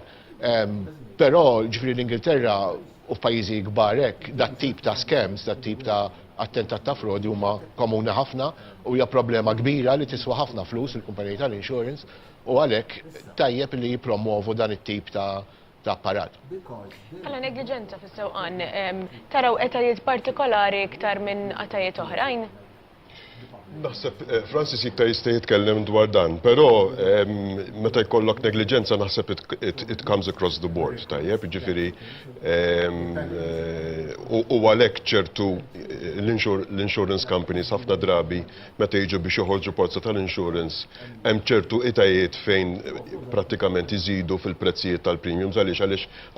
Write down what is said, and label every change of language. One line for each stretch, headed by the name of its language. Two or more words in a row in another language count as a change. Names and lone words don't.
Maltese: Però ġifieri l-Ingilterra u f'pajjiżi kbar hekk dat tip ta' scams, dat tip ta' attentat ta' frodi huma komuni ħafna u hija problema kbira li tiswa ħafna flus il-kumpaniji tal-insurance u għalhekk tajjeb li jippromovu dan it-tip ta' apparat. Għalla negliġenza fis-sewqan, taraw etajiet partikolari iktar minn etajiet oħrajn? Naħseb Francis iktar jista' jitkellem dwar dan, però meta jkollok negliġenza naħseb
English: it comes across the board,
Maltese: tajjeb, ġifieri u għalhekk ċertu l-
English: insurance companies
Maltese: ħafna drabi meta jiġu biex joħorġu pozza tal-insurance hemm ċertu itajiet fejn prattikament iżidu fil-prezzijiet tal-premiums għaliex